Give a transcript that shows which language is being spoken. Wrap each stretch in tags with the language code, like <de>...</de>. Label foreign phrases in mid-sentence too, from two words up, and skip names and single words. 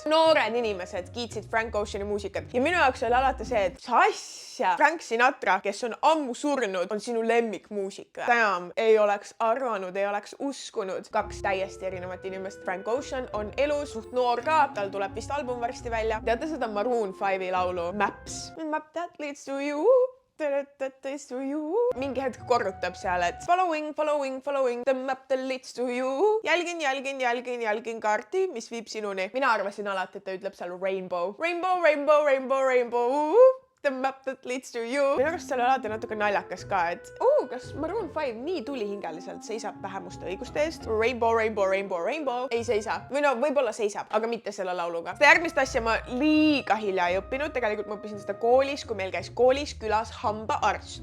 <et>Noored inimesed kiitsid Frank Oceani muusikat ja minu jaoks oli alati see, et sa asja, Frank Sinatra, kes on ammu surnud, on sinu lemmikmuusika. Damn, ei oleks arvanud, ei oleks uskunud. 2 täiesti erinevat inimest. Frank Ocean on elus, suht noor ka, tal tuleb vist album varsti välja. Teate seda Maroon 5 laulu Maps?</et> <en>Map that leads to you.</en> <et>Mingi hetk korrutab seal, et</et> <en>following, the map that leads to you.</en> <et>Jälgin kaarti, mis viib sinuni. Mina arvasin alati, et ta ütleb seal rainbow. Rainbow.</et> <en>The map that leads to you.</en> <et>Minu arust seal alati natuke naljakas ka, et kas Maroon 5 nii tulihingeliselt seisab vähemuste õiguste eest? Rainbow. Ei seisa. Või no võib-olla seisab, aga mitte selle lauluga. Seda järgmist asja ma liiga hilja ei õppinud. Tegelikult ma õppisin seda koolis, kui meil käis koolis külas hambaarst.</et>